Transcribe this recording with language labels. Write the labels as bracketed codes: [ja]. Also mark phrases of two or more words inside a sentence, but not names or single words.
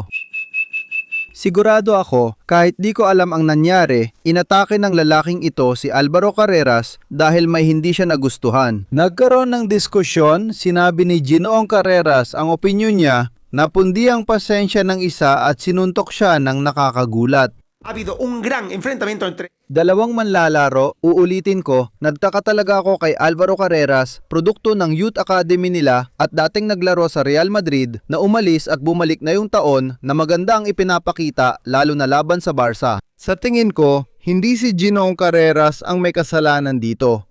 [tl] Sigurado ako, kahit di ko alam ang nangyari, inatake ng lalaking ito si Alvaro Carreras dahil may hindi siya nagustuhan. Nagkaroon ng diskusyon, sinabi ni Ginoong Carreras ang opinyon niya, napundi ang pasensya ng isa at sinuntok siya ng nakakagulat. [es] Ha habido un gran enfrentamiento entre... [tl] Dalawang manlalaro, uulitin ko, nagtaka talaga ako kay Alvaro Carreras, produkto ng [en] youth academy [tl] nila at dating naglaro sa Real Madrid na umalis at bumalik na yung taon na maganda ang ipinapakita lalo na laban sa Barca. Sa tingin ko, hindi si Ginoong Carreras ang may kasalanan dito.